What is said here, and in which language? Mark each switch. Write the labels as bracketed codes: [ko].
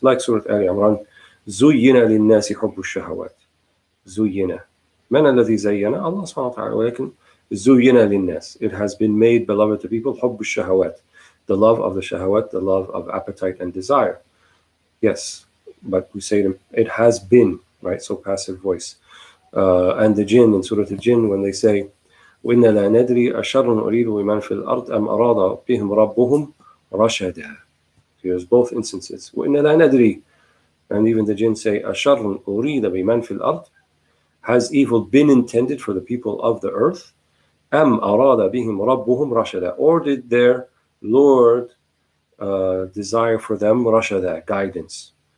[en] Like [ar] Surah Ali Imran, زُيِّنَ لِلنَّاسِ حُبُّ الشَّهَوَاتِ. زُيِّنَ. مَنَ الَّذِي زَيَّنَ? Allah subhanahu wa ta'ala. ولكن زُيِّنَ لِلنَّاسِ. [en] It has been made beloved to people, [ar] حُبُّ الشَّهَوَاتِ. [en] The love of the shahawat, the love of appetite and desire. Yes, but we say it has been, right? So passive voice. And the jinn in Surah Al-Jinn, when they say, [ar] وَإِنَّا لَا نَدْرِي أَشَرٌ أُرِيدُ بِمَنْ فِي الْأَرْضِ أَمْ أَرَادَ بِهِمْ رَبُّهُمْ رَشَدًا. [en] Here's both instances. [ar] وَإِنَّا لَا نَدْرِي. [en] And even the jinn say, [ar] أَشَرٌ أُرِيدَ بِمَنْ فِي الْأَرْضِ. [en] Has evil been intended for the people of the earth? [ar] أَمْ أَرَادَ بِهِمْ رَبُّهُمْ رَشَدًا. [en] Or did their Lord desire for them rashada, guidance?